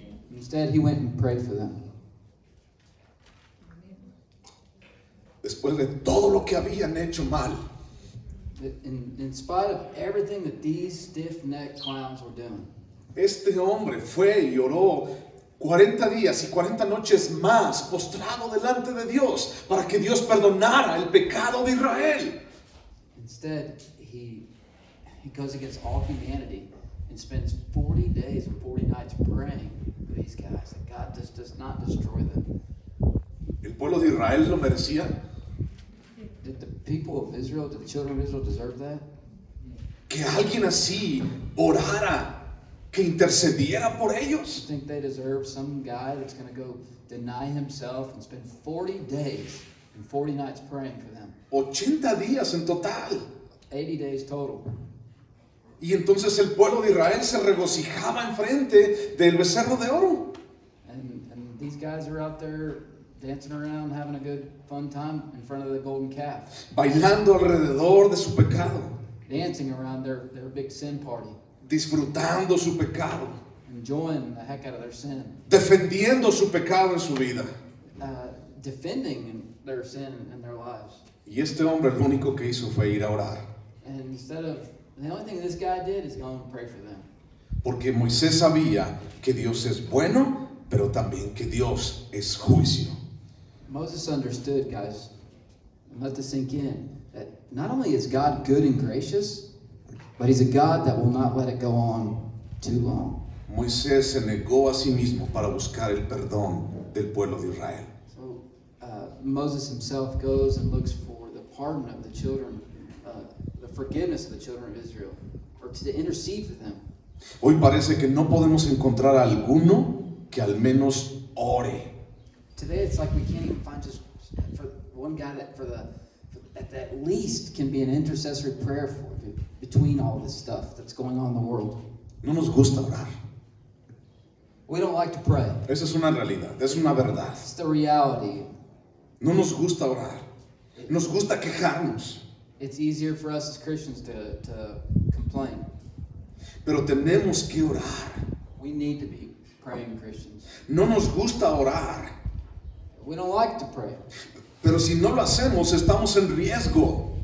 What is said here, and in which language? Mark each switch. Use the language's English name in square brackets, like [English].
[English] Instead, he went and prayed for them. [Spanish] Después de todo lo que habían hecho mal, [English] In spite of everything that these stiff-necked clowns were doing, [Spanish] este hombre fue y oró 40 días y 40 noches más postrado delante de Dios para que Dios perdonara el pecado de Israel. [English] instead, he goes against all humanity and spends 40 days and 40 nights praying for these guys that God just does not destroy them. [Spanish] ¿El pueblo de Israel lo merecía? [English] Did the people of Israel, did the children of Israel deserve that? [Spanish] Que alguien así orara, que intercediera por [English] You [Spanish] ellos. [English] think they deserve some guy that's going to go deny himself and spend 40 days and 40 nights praying for them? [Spanish] 80 días en total. [English] 80 days total. [Spanish] Y entonces el pueblo de Israel se regocijaba enfrente del becerro de oro. [English] And these guys are out there dancing around, having a good, fun time in front of the golden calf. [Spanish] Bailando alrededor de su pecado. [English] Dancing around their big sin party. [Spanish] Disfrutando su pecado. [English] Enjoying the heck out of their sin. [Spanish] Defendiendo su pecado en su vida. [English] Defending their sin in their lives. [Spanish] Y este hombre lo único que hizo fue ir a orar. [English] And instead of, the only thing this guy did is go and pray for them. [Spanish] Porque Moisés sabía que Dios es bueno, pero también que Dios es juicio. [English] Moses understood, guys, and let this sink in, that not only is God good and gracious, but he's a God that will not let it go on too long. [Spanish] Moisés se negó a sí mismo para buscar el perdón del pueblo de Israel. [English] So Moses himself goes and looks for the pardon of the children, the forgiveness of the children of Israel, or to intercede for them. [Spanish] Hoy parece que no podemos encontrar a alguno que al menos ore. [English] Today it's like we can't even find just for one guy that that at least can be an intercessory prayer for between all this stuff that's going on in the world. [Spanish] No nos gusta orar. [English] We don't like to pray. [Spanish] Esa es una realidad, es una verdad. [English] It's the reality. [Spanish] No nos gusta orar. Nos gusta quejarnos. [English] It's easier for us as Christians to complain. [Spanish] Pero tenemos que orar. [English] We need to be praying Christians. [Spanish] No nos gusta orar. [English] We don't like to pray. [Spanish] Pero si no lo hacemos, estamos en riesgo.